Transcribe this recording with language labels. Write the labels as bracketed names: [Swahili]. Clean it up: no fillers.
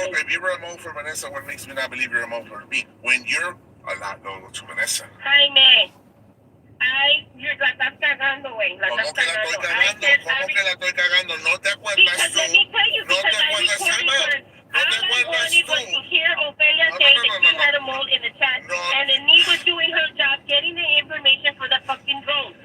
[English] you were a mo for Vanessa, what makes me not believe you're a mo for me? When you're a lot loyal to Vanessa. [Spanish] Jaime, la estás cagando, güey. ¿Cómo que la estoy cagando? ¿Cómo que la estoy cagando? No te acuerdas tú. No te acuerdas tú. No te acuerdas tú. [English] Was to hear Ophelia say that she had a mole in the chat, and then me was doing her job, getting the information for the fucking drone.